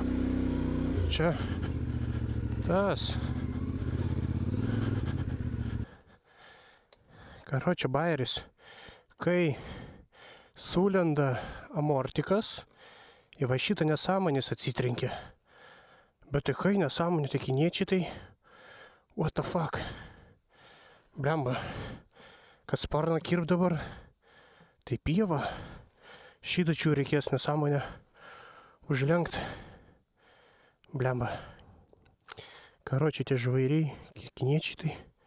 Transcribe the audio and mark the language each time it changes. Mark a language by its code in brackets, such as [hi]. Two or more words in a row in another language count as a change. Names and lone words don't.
[lt] Čia tas. Karočią bairis, kai sulenda amortikas, į va šitą nesąmonės atsitrenkia. Bet tai kai nesąmonė, tai kiniečiai tai [en] what the fuck? [lt] Blemba, kad sparną kirp dabar, tai pieva. Šitačių reikės nesąmonę užlenkt. Blemba. Karočiai tie žvairiai, kiniečiai tai.